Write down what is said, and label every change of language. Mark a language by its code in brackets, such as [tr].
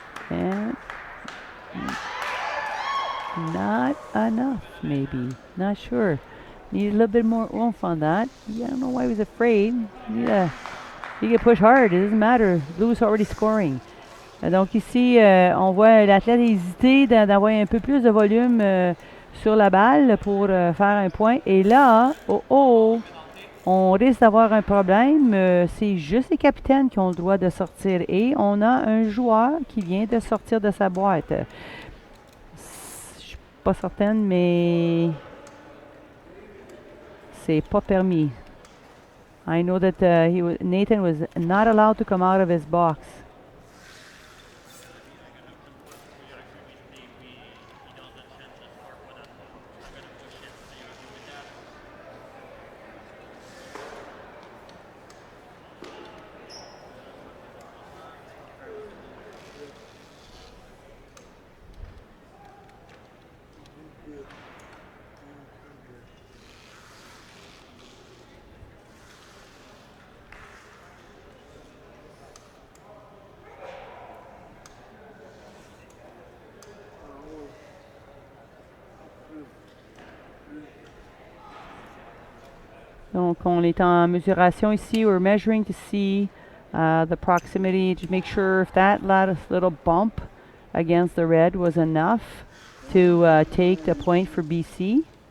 [en] And not enough, maybe. Not sure. Need a little bit more oomph on that. Yeah, I don't know why he was afraid. Yeah, he can push hard. It doesn't matter. Blue is already scoring. [fr] Donc ici, on voit l'athlète hésiter d'avoir un peu plus de volume sur la balle pour faire un point. Et là, on risque d'avoir un problème. C'est juste les capitaines qui ont le droit de sortir. Et on a un joueur qui vient de sortir de sa boîte. Je suis pas certaine, mais c'est pas permis. [en] I know that Nathan was not allowed to come out of his box. [fr] Donc, on est en mesuration ici. [en] We're measuring to see the proximity to make sure if that little bump against the red was enough to take the point for BC.